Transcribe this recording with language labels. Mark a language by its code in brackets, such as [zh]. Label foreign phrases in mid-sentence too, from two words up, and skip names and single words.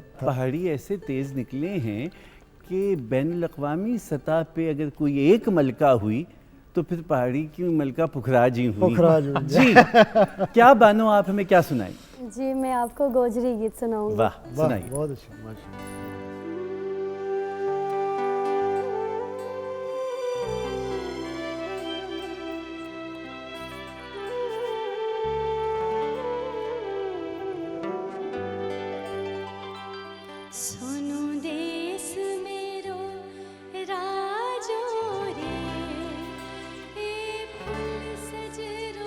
[ur] پہاڑی ایسے تیز نکلے ہیں کہ بین الاقوامی سطح پہ اگر کوئی ایک ملکہ ہوئی تو تو پھر پہاڑی کی ملکہ پکھراج ہی ہوئی. پکھراج ہوئی. جی کیا بانو آپ ہمیں کیا سنائیں؟ جی میں آپ کو گوجری گیت سناؤں گی. واہ سنائیے. بہت اچھا ماشاء اللہ. [gju] सुनु देश मेरो राजो रे ए फूल सजरो